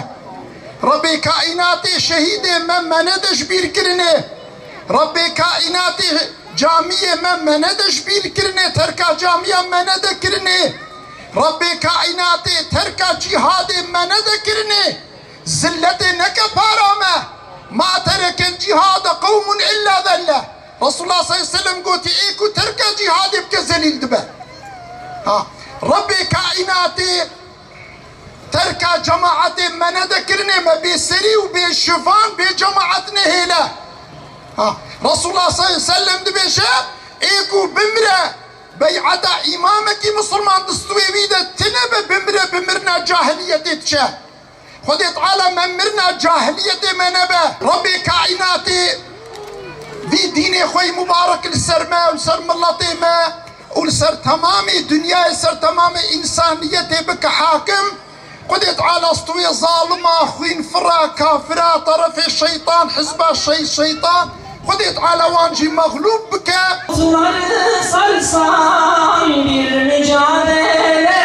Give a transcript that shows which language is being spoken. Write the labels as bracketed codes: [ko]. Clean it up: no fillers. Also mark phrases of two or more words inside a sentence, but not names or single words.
[ku] Rabbê kaînatê şehîdê me nede ji bîr kirine. Rabbê kaînatê camiyê me nede ji bîr kirine, terka camiya me nede kirine. Rabbê kaînatê terka cihadê me nede kirine. Zilletê neke para me. Ma [ar] ترك الجهاد قوم إلا ذلوا. [ku] Resulullah [ar] صلى الله عليه وسلم [ku] goti êku terka cihadê bike zelîl dibe. Rabbê kaînatê terka cemaatê me nede kirine, me bêserî û bêşivan bê cemaat nehêle. Resulullah [ar] صلى الله عليه وسلم [ku] dibêje êku bimre bey'ata îmamekî musulman distûyê wî de tune be bimre bi mirna cahiliyetê diçe. Xwedê Teala me mirna cahiliyetê me nebe. Rabbê kaînatê vî dînê xwe mübarek li ser me û ser milletê me û li ser temamê dünyayê ser temamê însaniyetê bike hakim. Xwedê Teala stûyê zalima, xwînfira, kafira, terefê şeytan, hizba şeytan Xwedê Teala wan jî mağlûb bike. [tr] Sarsan bir mücadele